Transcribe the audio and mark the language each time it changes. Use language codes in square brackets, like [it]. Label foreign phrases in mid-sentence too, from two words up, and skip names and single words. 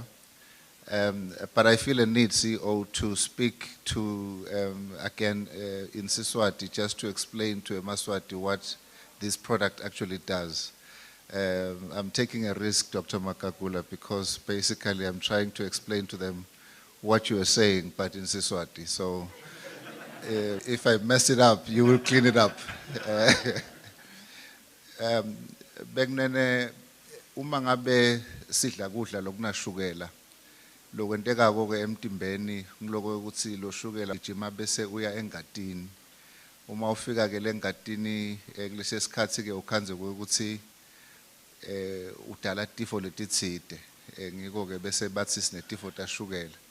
[en] But I feel a need, CEO, to speak to, again, in Siswati, just to explain to a Maswati what this product actually does. I'm taking a risk, Dr. Makakula, because basically I'm trying to explain to them what you are saying, but in Siswati. So if I mess it up, you will clean it up. [ss] Begnene, uma ngabe sidla kudla lokunashukela, lokwenteka ke emtimbeni ngiloko ukuthi lo shukela ijima bese uya engatini. Uma ufika ke lengatini kulesi sikhathi ke ukhanze ukuthi udala tifo letitsite, ngiko ke bese bathi sinetifo tashukela.